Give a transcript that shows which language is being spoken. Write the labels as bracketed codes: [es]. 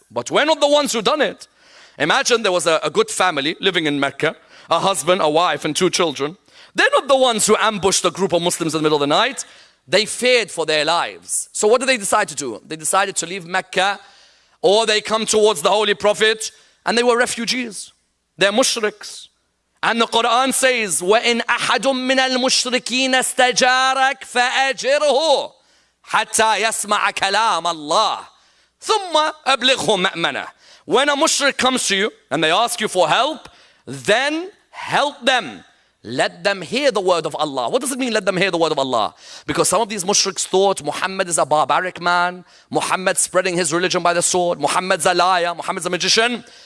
[en] But we're not the ones who done it. Imagine there was a good family living in Mecca, a husband, a wife, and 2 children. They're not the ones who ambushed a group of Muslims in the middle of the night. They feared for their lives. So what did they decide to do? They decided to leave Mecca, or they come towards the Holy Prophet, and they were refugees. They're mushriks. And the Quran says, [ar] وَإِنْ أَحَدٌ مِّنَ الْمُشْرِكِينَ اسْتَجَارَكَ فَأَجِرْهُ حَتَّى يَسْمَعَ كَلَامَ اللَّهِ ثُمَّ أَبْلِغْهُ مَأْمَنَهُ. [en] When a mushrik comes to you and they ask you for help, then help them. Let them hear the word of Allah. What does it mean, let them hear the word of Allah? Because some of these mushriks thought Muhammad is a barbaric man, Muhammad spreading his religion by the sword, Muhammad's a liar, Muhammad's a magician.